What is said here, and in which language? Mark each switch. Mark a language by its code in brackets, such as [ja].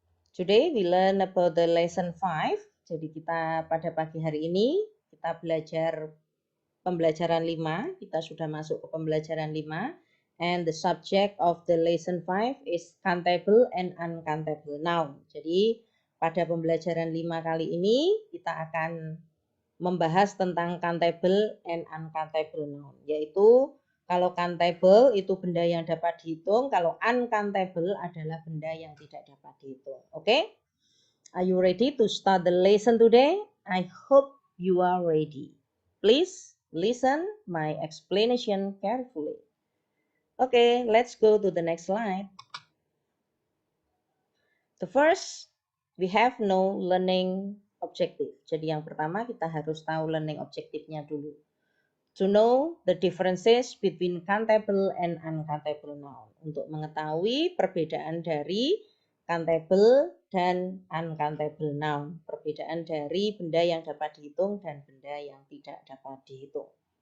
[en] Today we learn about the lesson 5. [id] Jadi kita pada pagi hari ini kita belajar pembelajaran 5. Kita sudah masuk ke pembelajaran 5. [en] And the subject of the lesson 5 is countable and uncountable noun. [id] Jadi pada pembelajaran 5 kali ini kita akan membahas tentang countable and uncountable noun, yaitu kalau countable itu benda yang dapat dihitung, kalau uncountable adalah benda yang tidak dapat dihitung. Oke? [en] Are you ready to start the lesson today? I hope you are ready. Please listen my explanation carefully. Okay, let's go to the next slide. The first, we have no learning objective. [id] Jadi yang pertama kita harus tahu learning objektifnya dulu. [en] To know the differences between countable and uncountable noun. [id] Untuk mengetahui perbedaan dari countable dan uncountable noun. Perbedaan dari benda yang dapat dihitung dan benda yang tidak dapat dihitung.